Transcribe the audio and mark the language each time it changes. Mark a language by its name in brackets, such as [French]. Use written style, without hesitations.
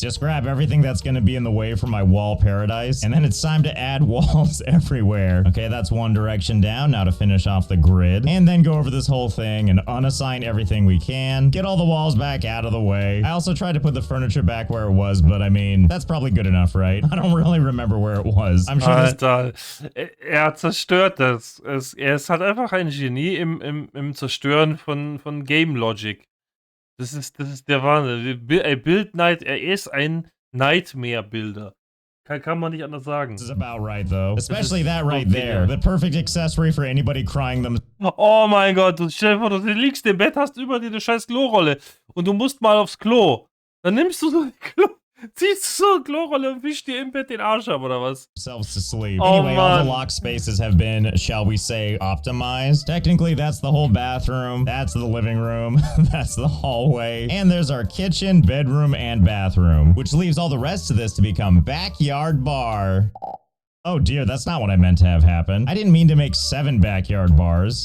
[English] Just grab everything that's going to be in the way for my wall paradise, and then it's time to add walls everywhere. Okay, that's one direction down. Now to finish off the grid, and then go over this whole thing and unassign everything we can. Get all the walls back out of the way. I also tried to put the furniture back where it was, but I mean, that's probably good enough, right? I don't really remember where it was. I'm sure [German] Alter, er zerstört das. Er ist halt einfach ein Genie im Zerstören von Game Logic. Das ist der Wahnsinn. Build Night, er ist ein Nightmare-Builder. Kann man nicht anders sagen. [English] This is about right, though. Especially that right there. The perfect accessory for anybody crying them. [German] Oh mein Gott, du stell dir vor, du liegst im Bett, hast über dir eine scheiß Klorolle und du musst mal aufs Klo. Dann nimmst du so die ziehst du so eine Klorolle und wischst dir im Bett den Arsch ab, oder was? [English] Themselves to sleep. Oh, anyway, all the man. lock spaces have been, shall we say, optimized. Technically, that's the whole bathroom. That's the living room. That's the hallway. And there's our kitchen, bedroom, and bathroom, which leaves all the rest of this to become backyard bar. Oh dear, that's not what I meant to have happen. I didn't mean to make 7 backyard bars.